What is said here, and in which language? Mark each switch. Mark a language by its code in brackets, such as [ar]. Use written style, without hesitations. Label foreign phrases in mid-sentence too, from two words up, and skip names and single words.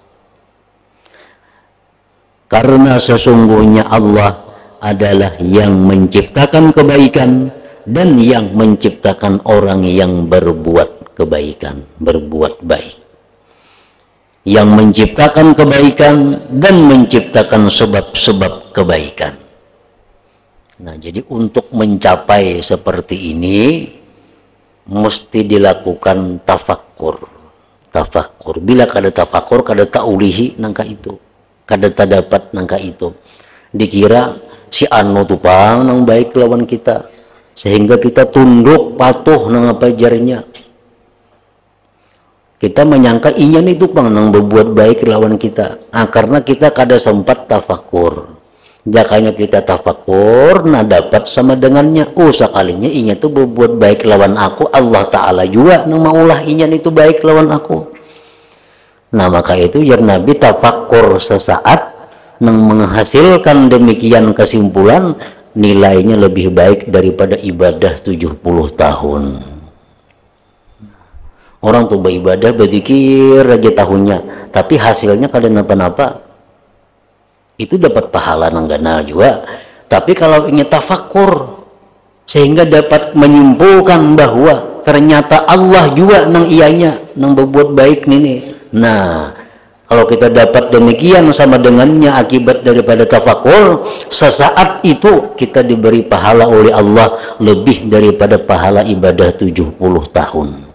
[id] Karena sesungguhnya Allah adalah yang menciptakan kebaikan dan yang menciptakan orang yang berbuat kebaikan, berbuat baik. Yang menciptakan kebaikan dan menciptakan sebab-sebab kebaikan. Nah, jadi untuk mencapai seperti ini mesti dilakukan tafakkur. Tafakkur. [bjn] Bila kada tafakkur, kada ta'ulihi nangka itu. Kada dapat nangka itu. Dikira si anu tupang nang baik lawan kita, sehingga kita tunduk patuh nang apa ajarnya. Kita menyangka inyan itu pang nang berbuat baik lawan kita. Karena kita kada sempat tafakur. Jakanya kita tafakur, nah dapat sama dengannya. Sekalinya inyan itu berbuat baik lawan aku, Allah Ta'ala juga nang maulah inyan itu baik lawan aku. Nah, [id] maka itu ya Nabi tafakur sesaat yang menghasilkan demikian kesimpulan, nilainya lebih baik daripada ibadah 70 tahun. [bjn] Orang tuh beribadah berzikir aja tahunnya, tapi hasilnya kada napa-napa. Itu dapat pahala nang gana juga. [id] Tapi kalau ingin tafakur sehingga dapat menyimpulkan bahwa ternyata Allah juga [bjn] nang ianya nang [id] berbuat baik nih. Nah, kalau kita dapat demikian sama dengannya akibat daripada tafakur, sesaat itu kita diberi pahala oleh Allah lebih daripada pahala ibadah 70 tahun.